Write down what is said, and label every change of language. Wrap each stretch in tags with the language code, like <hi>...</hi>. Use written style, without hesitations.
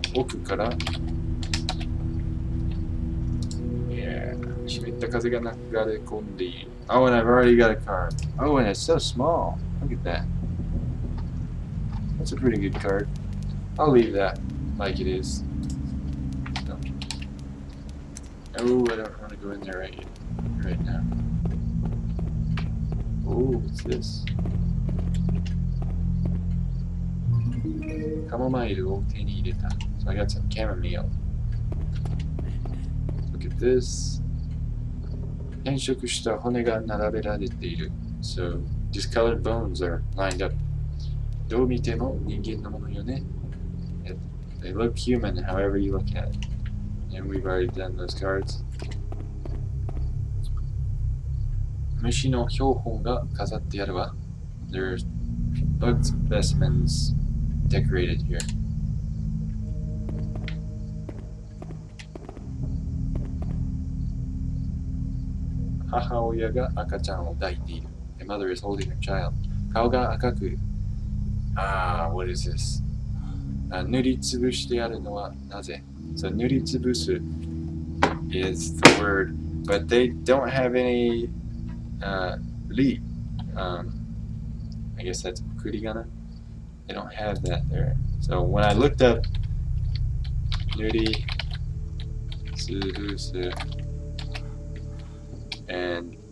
<ja>奥から、湿った風が流れ込んでいる.</ja> <en>Oh, and I've already got a card. Oh, and it's so small. Look at that. That's a pretty good card. I'll leave that like it is. So. Oh, I don't want to go in there right now. Oh, what's this?</en> <ja>Chamomile を手に入れた.</ja> <en>So I got some chamomile. Look at this.</en> <ja>変色した骨が並べられている.</ja> <en>So discolored bones are lined up.</en> <ja>どう見ても人間のものよね.</ja> <en>They look human however you look at it. And we've already done those cards.</en> <ja>虫の標本が飾ってあるわ.</ja> <en>There's bug specimens decorated here.</en> <ja>Hahaoya ga akachan o daite iru.</ja> <en>The mother is holding her child.</en> <ja>Kao ga akaku.</ja> <en>What is this?</en> <ja>塗りつぶしてあるのはなぜ?</ja> <en>So 塗りつぶす is the word, but they don't have any ri. I guess that's kurigana. They don't have that there. So when I looked up nuri tsubusu, and</en>